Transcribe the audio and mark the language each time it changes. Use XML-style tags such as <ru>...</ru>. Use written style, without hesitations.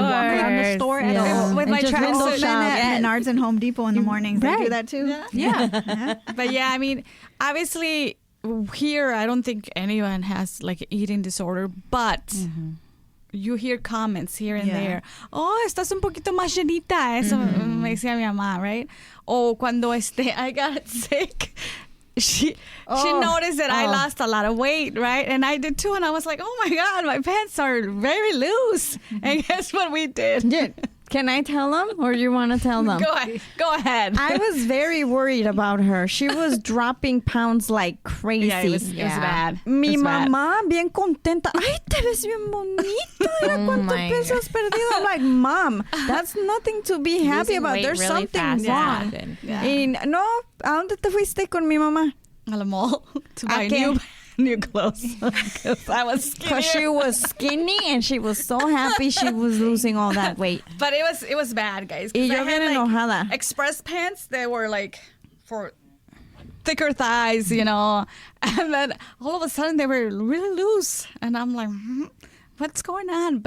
<en>walk around the store. stores. And with my just tracksuit. window Men shop. at Menards and Home Depot in the mornings, they do that too. But yeah, I mean, obviously here I don't think anyone has like eating disorder, but you hear comments here and there.</en> <es>Oh, estás un poquito más llenita. Eso me decía mi mamá, right? O cuando</es> <en>I got sick, she noticed that I lost a lot of weight, right? And I did too, and I was like, oh my God, my pants are very loose. And guess what we did? Can I tell them or you want to tell them? Go ahead. I was very worried about her. She was dropping pounds like crazy. Yeah, it was bad.</en> <es>Mi mamá bien contenta. Ay, te ves bien bonita. Mira cuánto peso has perdido.</es> <en>I'm like, Mom, that's nothing to be happy about. There's really something wrong. Yeah.</en> <es>Y no, ¿a dónde te fuiste con mi mamá? A la</es> <en>mall to buy new clothes because she was skinny and she was so happy she was losing all that weight. But it was bad, guys.</en> <es>Y yo bien enojada.</es> <en>Express pants, they were like for thicker thighs, you know, and then all of a sudden they were really loose, and I'm like, what's going on?</en>